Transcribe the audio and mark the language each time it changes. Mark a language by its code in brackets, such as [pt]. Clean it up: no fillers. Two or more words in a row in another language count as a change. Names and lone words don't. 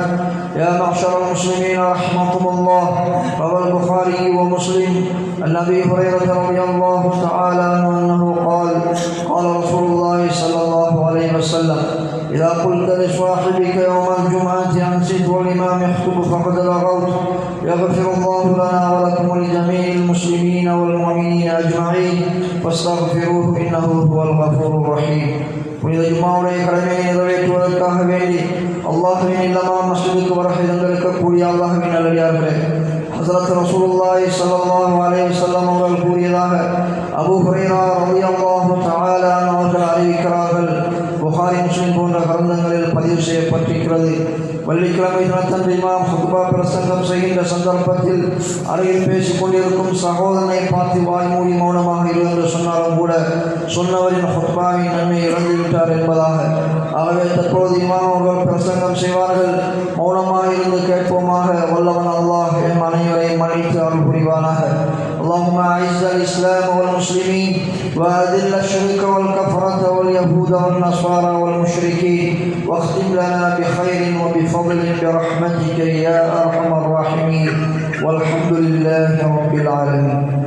[ar] يا معشر المسلمين رحمكم الله. روى البخاري ومسلم عن أبي هريرة رضي الله تعالى عنه أنه قال قال رسول الله صلى الله عليه وسلم: إذا قلت لصاحبك يوم الجمعة أنصت والإمام يخطب فقد لغوت. يغفر الله لنا ولكم ولجميع المسلمين والمؤمنين أجمعين فاستغفروه إنه هو الغفور الرحيم. [ta] புனித ஜும்மாவுடைய கடமையை நிறைவேற்றுவதற்காக வேண்டி அல்லாஹ்வின் இல்லமான மஸ்ஜிதுக்கு வருகை தந்திருக்கக்கூடிய அல்லாஹ்வின் நல்லடியார்களே, ஹஸரத் [ar] رسول الله صلى الله عليه وسلم [ta] அவர்கள் கூறியதாக அபூ ஹுரைரா [ar] رضي الله تعالى عنه [ta] அவர்கள் அறிவிக்கிறார்கள். புகாரி, முஸ்லிம் போன்ற கிரந்தங்களில் பதிவு செய்யப்பட்டிருக்கிறது. வெள்ளிக்கிழமை தினத்தன்று இமாம் ஹுத்பா பிரசங்கம் செய்கின்ற சந்தர்ப்பத்தில் அருகில் பேசிக் கொண்டிருக்கும் சகோதரனை பார்த்து வாய்மூடி மௌனமாக இருந்து சொன்னாலும் கூட சொன்னவரின் ஹுத்பாவின் நன்மை இழந்து விட்டார் என்பதாக. ஆகவே தற்போது இமாம் அவர்கள் பிரசங்கம் செய்வார்கள், மௌனமாக இருந்து கேட்போமாக. வல்லவன் அல்லாஹ் என் அனைவரையும் மன்னித்து அருள் புரிவானாக. [ar] اللهم أعز الإسلام والمسلمين وأذل الشرك والكفرة واليهود والنصارى والمشركين واختم لنا بخير وبفضل برحمتك يا أرحم الراحمين والحمد لله رب العالمين.